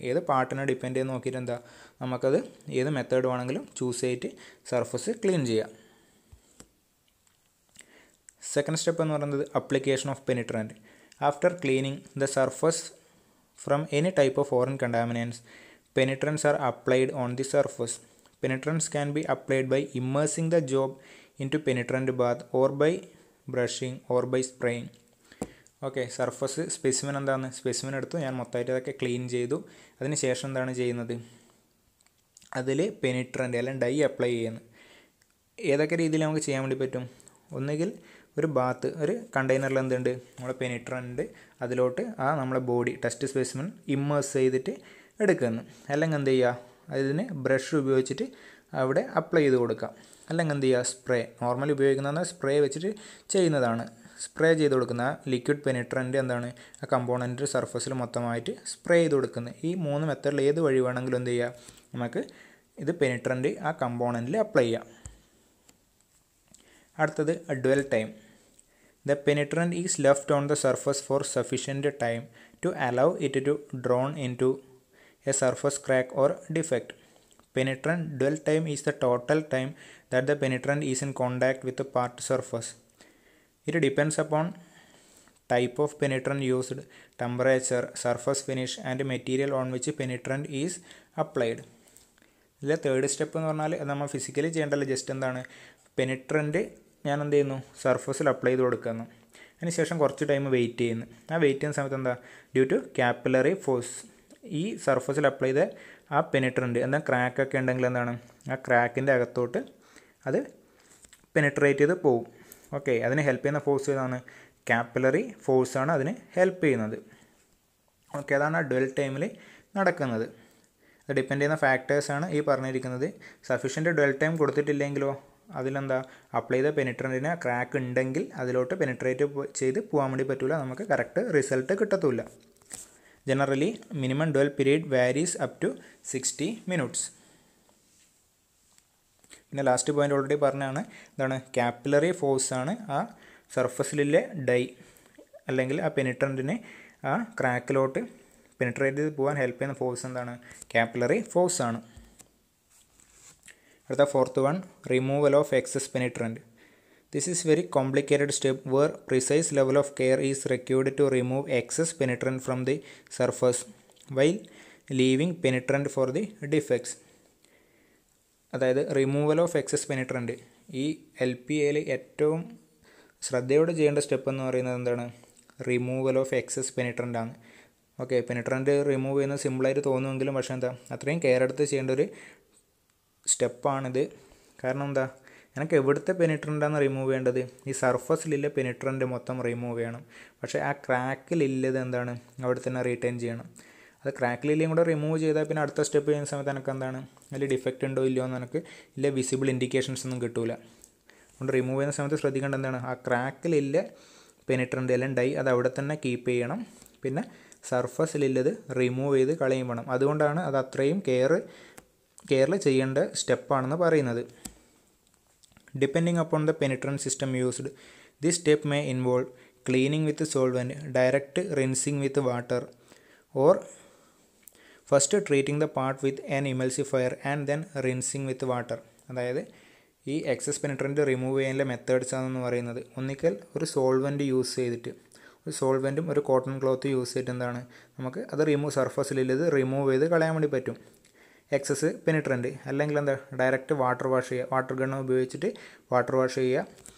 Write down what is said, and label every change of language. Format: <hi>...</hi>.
<ml>ഏത് പാർട്ടിനെ ഡിപ്പെൻഡ് ചെയ്ത് നോക്കിയിട്ട് എന്താ നമുക്കത് ഏത് മെത്തേഡ് വേണമെങ്കിലും ചൂസ് ചെയ്തിട്ട് സർഫസ് ക്ലീൻ ചെയ്യാം.</ml> <en>second step</en> <ml>എന്ന് പറയുന്നത്</ml> <en>Application of penetrant. After cleaning the surface from any type of foreign contaminants, penetrants are applied on the surface. Penetrants can be applied by immersing the job into penetrant bath or by brushing or by spraying.</en> <ml>Okay, surface specimen എന്താണ്, specimen എടുത്തു, ഞാൻ മൊത്തമായിട്ട് അതൊക്കെ clean ചെയ്തു. അതിന് ശേഷം എന്താണ് ചെയ്യുന്നത്, അതിൽ പെനിട്രൻ്റ് അല്ലെങ്കിൽ ഡൈ അപ്ലൈ ചെയ്യുന്നത്. ഏതൊക്കെ രീതിയിൽ നമുക്ക് ചെയ്യാൻ വേണ്ടി പറ്റും? ഒന്നുകിൽ ഒരു ബാത്ത്, ഒരു കണ്ടെയ്നറിൽ എന്തുണ്ട്, നമ്മളെ പെനിട്രൻ്റ് അതിലോട്ട് ആ നമ്മളെ ബോഡി ടെസ്റ്റ് സ്പെസിമെൻ ഇമ്മേഴ്സ് ചെയ്തിട്ട് എടുക്കുന്നു. അല്ലെങ്കിൽ എന്ത് ചെയ്യുക, അതിന് ബ്രഷ് ഉപയോഗിച്ചിട്ട് അവിടെ അപ്ലൈ ചെയ്ത് കൊടുക്കാം. അല്ലെങ്കിൽ എന്ത് ചെയ്യുക, സ്പ്രേ, നോർമലി ഉപയോഗിക്കുന്ന സ്പ്രേ വെച്ചിട്ട് ചെയ്യുന്നതാണ്. സ്പ്രേ ചെയ്ത് കൊടുക്കുന്ന ലിക്വിഡ് പെനിട്രൻ്റ് എന്താണ്, ആ കമ്പോണൻറ്റ് സർഫസിൽ മൊത്തമായിട്ട് സ്പ്രേ ചെയ്ത് കൊടുക്കുന്നത്. ഈ 3 മെത്തേഡിൽ ഏത് വഴി വേണമെങ്കിലും എന്ത് ചെയ്യുക, നമുക്ക് ഇത് പെനിട്രൻ്റ് ആ കമ്പോണൻറ്റിൽ അപ്ലൈ ചെയ്യാം. അടുത്തത്</ml> <en>Dwell time. The penetrant is left on the surface for sufficient time to allow it to drawn into a surface crack or defect. Penetrant dwell time is the total time that the penetrant is in contact with the part surface. It depends upon type of penetrant used, temperature, surface finish and material on which penetrant is applied.</en> <ml>ഇതിലെ third step എന്ന് പറഞ്ഞാൽ അത് നമ്മൾ physically ചെയ്യേണ്ടല്ലോ, just എന്താണ് പെനിട്രൻ്റ് ഞാൻ എന്ത് ചെയ്യുന്നു സർഫസിൽ അപ്ലൈ ചെയ്ത് കൊടുക്കുന്നു. അതിനുശേഷം കുറച്ച് ടൈം വെയിറ്റ് ചെയ്യുന്നു. ആ വെയിറ്റ് ചെയ്യുന്ന സമയത്ത് എന്താ ഡ്യൂ ടു കാപ്പിലറി ഫോഴ്സ് ഈ സർഫസിൽ അപ്ലൈ ചെയ്ത ആ പെനിട്രൻ്റ് എന്താ ക്രാക്കൊക്കെ ഉണ്ടെങ്കിൽ എന്താണ് ആ ക്രാക്കിൻ്റെ അകത്തോട്ട് അത് പെനിട്രേറ്റ് ചെയ്ത് പോവും. ഓക്കെ, അതിന് ഹെൽപ്പ് ചെയ്യുന്ന ഫോഴ്സ് ഏതാണ്? കാപ്പിലറി ഫോഴ്സാണ് അതിന് ഹെൽപ്പ് ചെയ്യുന്നത്. ഓക്കെ, അതാണ് ആ ഡ്വെൽ ടൈമിൽ നടക്കുന്നത്. അത് ഡിപ്പെൻഡ് ചെയ്യുന്ന ഫാക്ടേഴ്സാണ് ഈ പറഞ്ഞിരിക്കുന്നത്. സഫീഷ്യൻറ്റ് ഡ്വെൽ ടൈം കൊടുത്തിട്ടില്ലെങ്കിലോ അതിലെന്താ അപ്ലൈ ചെയ്ത പെനിട്രൻറ്റിന് ക്രാക്ക് ഉണ്ടെങ്കിൽ അതിലോട്ട് പെനിട്രേറ്റ് ചെയ്ത് പോകാൻ വേണ്ടി പറ്റില്ല, നമുക്ക് കറക്റ്റ് റിസൾട്ട് കിട്ടത്തില്ല.</ml> <en>Generally, minimum dwell period varies up to 60 minutes.</en> <ml>പിന്നെ ലാസ്റ്റ് പോയിൻ്റ് ഓൾറെഡി പറഞ്ഞാണ്, എന്താണ് കാപ്പിലറി ഫോഴ്സാണ് ആ സർഫസിലെ ഡൈ അല്ലെങ്കിൽ ആ പെനിട്രൻറ്റിനെ ആ ക്രാക്കിലോട്ട് പെനിട്രേറ്റ് ചെയ്ത് പോകാൻ ഹെൽപ്പ് ചെയ്യുന്ന ഫോഴ്സ് എന്താണ്? കാപ്പിലറി ഫോഴ്സാണ്. അടുത്ത</ml> <en>Fourth one, removal of excess penetrant. This is very complicated step where precise level of care is required to remove excess penetrant from the surface while leaving penetrant for the defects.</en> <ml>അതായത് removal of excess പെനിട്രൻറ്റ് ഈ LPAയിൽ ഏറ്റവും ശ്രദ്ധയോടെ ചെയ്യേണ്ട step എന്ന് പറയുന്നത് എന്താണ്? Removal of excess പെനിട്രൻ്റ് ആണ്. Okay, പെനിട്രൻറ്റ് remove ചെയ്യുന്നത് സിമ്പിളായിട്ട് തോന്നുമെങ്കിലും പക്ഷേ എന്താ അത്രയും കെയർ എടുത്ത് ചെയ്യേണ്ട ഒരു സ്റ്റെപ്പാണിത്. കാരണം എന്താ എനിക്ക് എവിടുത്തെ പെനിട്രൻ്റാണ് റിമൂവ് ചെയ്യേണ്ടത്? ഈ സർഫസിലുള്ള പെനിട്രൻ്റ് മൊത്തം റിമൂവ് ചെയ്യണം. പക്ഷേ ആ ക്രാക്കിലില്ലത് എന്താണ് അവിടെ തന്നെ റീറ്റെയിൻ ചെയ്യണം. അത് ക്രാക്കിലില്ലേയും കൂടെ റിമൂവ് ചെയ്താൽ പിന്നെ അടുത്ത സ്റ്റെപ്പ് ചെയ്യുന്ന സമയത്ത് എനിക്ക് എന്താണ് അതിൽ ഡിഫക്റ്റ് ഉണ്ടോ ഇല്ലയോ എന്ന് എനിക്ക് ഇല്ല വിസിബിൾ ഇൻഡിക്കേഷൻസ് ഒന്നും കിട്ടില്ല. അതുകൊണ്ട് റിമൂവ് ചെയ്യുന്ന സമയത്ത് ശ്രദ്ധിക്കേണ്ട എന്താണ് ആ ക്രാക്കിലില്ല പെനിട്രൻ്റ് എല്ലാം ഡൈ അത് അവിടെ തന്നെ കീപ്പ് ചെയ്യണം. പിന്നെ സർഫസിലുള്ളത് റിമൂവ് ചെയ്ത് കളയും വേണം. അതുകൊണ്ടാണ് അത് അത്രയും കെയറിൽ ചെയ്യേണ്ട സ്റ്റെപ്പാണെന്ന് പറയുന്നത്.</ml> <en>Depending upon the penetrant system used, this step may involve cleaning with solvent, direct rinsing with water, or first treating the part with an emulsifier and then rinsing with water.</en> <ml>അതായത് ഈ എക്സസ് പെനിട്രൻറ്റ് റിമൂവ് ചെയ്യാനുള്ള methods ആണെന്ന് പറയുന്നത് ഒന്നിക്കൽ ഒരു solvent use ചെയ്തിട്ട് ഒരു സോൾവെൻറ്റും ഒരു cotton cloth use ചെയ്തിട്ട് എന്താണ് നമുക്ക് അത് സർഫസിലുള്ളത് റിമൂവ് ചെയ്ത് കളയാൻ വേണ്ടി പറ്റും എക്സസ് പെനിട്രൻറ്റ്. അല്ലെങ്കിൽ എന്താ ഡയറക്റ്റ് വാട്ടർ വാഷ് ചെയ്യുക, വാട്ടർ ഗണ്ണ് ഉപയോഗിച്ചിട്ട് വാട്ടർ വാഷ് ചെയ്യുക.</ml>